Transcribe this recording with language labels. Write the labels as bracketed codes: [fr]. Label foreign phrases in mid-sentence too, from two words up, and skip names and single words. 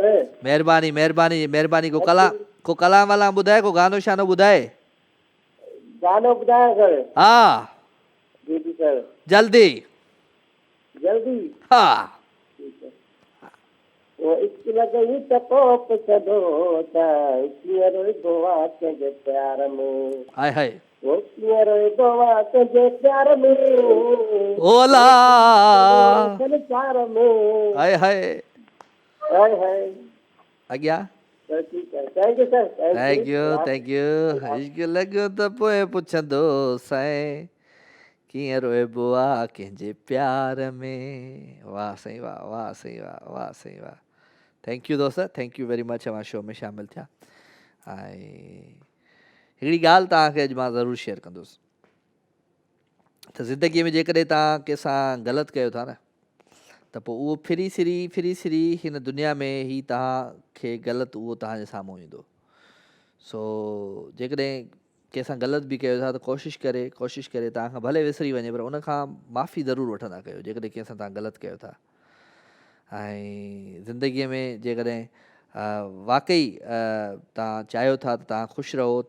[sd] महिरबानी महिरबानी महिरबानी को कलाम वलाम ॿुधाए को गानो शानो ॿुधाए गानो ॿुधायो सर हा जी जी सर जल्दी जल्दी हा वो इश्क लॻई त पोइ पुछंदो त कीअं रोइबो आहे कंहिंजे प्यार में हाय हाय वो कीअं कीअं रोइबो आहे तुंहिंजे प्यार में ओला संसार में हाय हाय हाय हाय अॻियां त ठीकु आहे [en] Thank you sir Thank you [sd] इश्क लॻो त पोइ पुछंदो साईं कीअं रोइबो आहे कंहिंजे प्यार में वाह साईं वाह वाह साईं वाह वाह साईं वाह थैंक यू दोस्त [en] Thank you very much [sd] अवां शो में शामिलु थिया ऐं हिकिड़ी ॻाल्हि तव्हांखे अॼु मां ज़रूरु शेयर कंदुसि त ज़िंदगीअ में जेकॾहिं तव्हां कंहिंसां ग़लति कयो था न त पोइ उहो फिरी सिरी हिन दुनिया में ई तव्हांखे ग़लति उहो तव्हांजे साम्हूं ईंदो सो जेकॾहिं कंहिंसां ग़लति बि कयो था त कोशिशि करे तव्हांखां भले विसरी वञे पर उनखां माफ़ी ज़रूरु वठंदा कयो जेकॾहिं कंहिंसां तव्हां ग़लति कयो था ऐं ज़िंदगीअ में जेकॾहिं वाक़ई तव्हां चाहियो था त तव्हां ख़ुशि रहो त